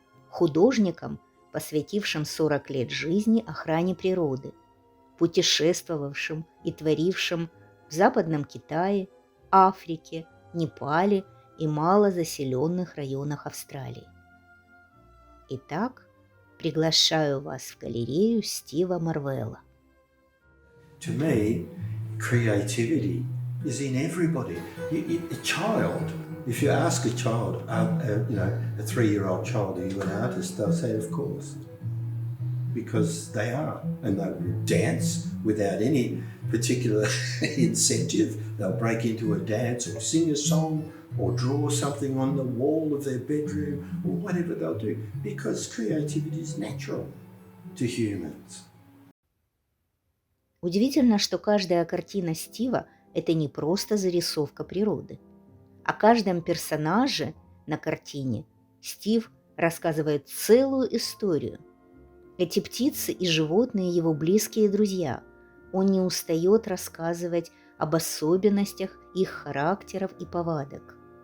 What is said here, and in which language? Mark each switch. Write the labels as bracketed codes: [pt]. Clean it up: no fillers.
[ru] Художником, посвятившим 40 лет жизни охране природы, путешествовавшим и творившим в Западном Китае, Африке, Непале и малозаселенных районах Австралии. Итак, приглашаю вас в галерею Стива Morvell. [en] To me, creativity is in everybody. A child, if you ask a child, a 3-year-old child, are you an artist? They'll say, of course, because they are. And they will dance without any particular incentive. They'll break into a dance or sing a song or draw something on the wall of their bedroom or whatever they'll do, because creativity is natural to humans. [ru] Удивительно, что каждая картина Стива – это не просто зарисовка природы. О каждом персонаже на картине Стив рассказывает целую историю. Эти птицы и животные – его близкие друзья. Он не устает рассказывать об особенностях их характеров и повадок.